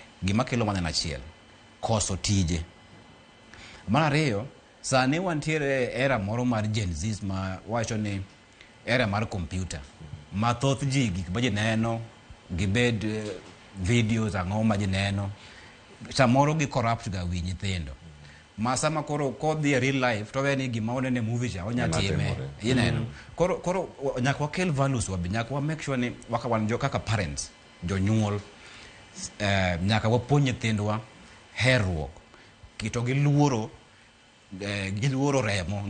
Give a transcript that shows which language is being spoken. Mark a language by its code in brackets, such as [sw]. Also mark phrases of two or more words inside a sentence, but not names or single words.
[luo] Gima kelo mana na achiel, koso tije. Mar ariyo, sani wantiere era moro mar Gen Z ma wacho ni era mar computer. Ma thoth ji gik ma ji neno, gibed videos ang'o ma ji neno. Samoro gi corrupt ga wi nyithindo. Ma sama koro kodhi e [en] real life [luo] to ni gima onene movie cha onya time. Ineno. Koro nyaka wakel values wabi, nyaka wa [en] make sure [luo] ni wan jo kaka parents, jonyuol, nyaka wapuonj nyithindwa herruok, kito gi luoro remo.